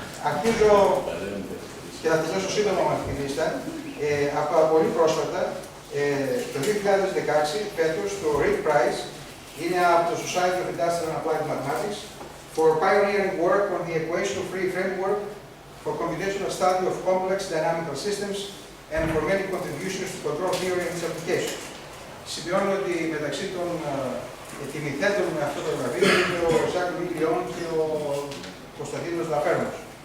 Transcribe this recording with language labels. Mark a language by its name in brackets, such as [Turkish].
[Greek] Αρχίζω και θα τελειώσω σύντομα με αυτή τη λίστα. Από πολύ πρόσφατα, το 2016, φέτος, το [English] Rick Prize [Greek] είναι από το [English] Society of Industrial and Applied Mathematics for pioneering work on the equation-free framework for computational study of complex dynamical systems and for many contributions to control theory and its application. [Greek] Σημειώνω ότι μεταξύ των τιμηθέντων με αυτό το βραβείο είναι ο Ζακ Μιλιόν και ο Κωνσταντίνος Λαφέρνος.